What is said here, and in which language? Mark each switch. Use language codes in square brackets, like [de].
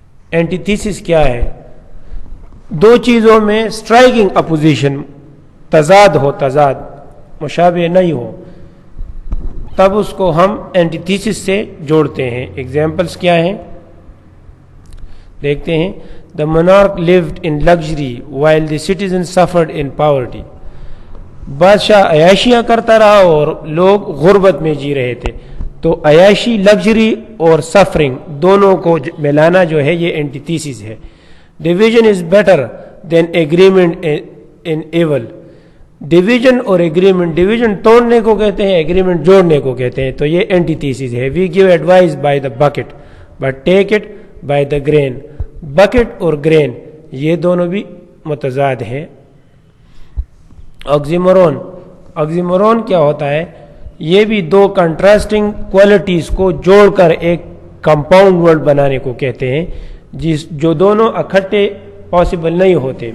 [ur] اینٹیتھیسس کیا ہے؟ دو چیزوں میں اسٹرائکنگ اپوزیشن, تضاد ہو, تضاد مشابہ نہیں ہو, تب اس کو ہم اینٹیتھیسس سے جوڑتے ہیں. ایگزامپلس کیا ہیں دیکھتے ہیں. [en] The monarch lived in luxury while the citizens suffered in poverty. [ur] بادشاہ عیاشیاں کرتا رہا اور لوگ غربت میں جی رہے تھے. تو عیاشی, لگژری اور سفرنگ دونوں کو ملانا جو ہے یہ اینٹیتھیسس ہے. [en] Division is better than agreement in evil. [ur] Division اور ایگریمنٹ, ڈویژن توڑنے کو کہتے ہیں, ایگریمنٹ جوڑنے کو کہتے ہیں. تو یہ اینٹیتھیسس ہے. [en] We give advice by the bucket but take it by the grain. [ur] Bucket اور گرین یہ دونوں بھی متضاد ہیں. آکسیمورون, آکسیمورون کیا ہوتا ہے؟ یہ بھی دو کنٹراسٹنگ کوالٹیز کو جوڑ کر ایک کمپاؤنڈ ورڈ بنانے کو کہتے ہیں, جو دونوں اکٹھے پاسبل نہیں ہوتے.